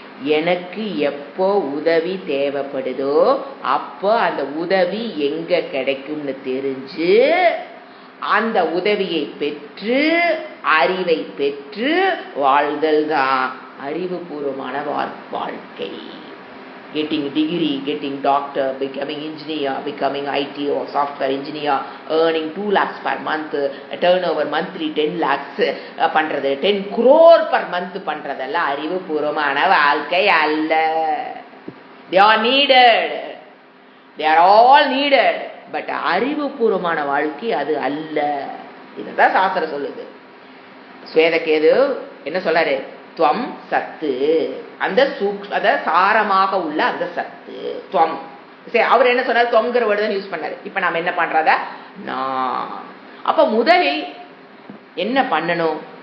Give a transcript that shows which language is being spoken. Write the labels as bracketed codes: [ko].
[ta] எனக்கு எப்போ உதவி தேவைப்படுதோ அப்போ அந்த உதவி எங்க கிடைக்கும்னு தெரிஞ்சு அந்த உதவியை பெற்று அறிவை பெற்று வாழ்தல் தான் அறிவுபூர்வமான வாழ்க்கை. [en] Getting degree, getting doctor, becoming engineer, becoming IT or software engineer, earning 2 lakhs per month, turnover monthly 10 lakhs பண்றது, 10 crore per month [ta] பண்றதெல்லாம் அறிவுபூர்வமான வாழ்க்கை அல்ல. [en] They are needed, they are all needed, but [ta] அறிவுபூர்வமான வாழ்க்கை அது அல்ல. இதுதான் சாஸ்திரம் சொல்லுது. ஸ்வேதகேது என்ன சொல்றாரு? துவம் சத்து, அந்த அத சாரமாக உள்ள அந்த சத்து துவம். சரி, அவர் என்ன சொன்னார்? துவங்கிற வேர்டு தான் யூஸ் பண்ணாரு. இப்ப நாம என்ன பண்றத நான். அப்ப முதலில் என்ன பண்ணணும்?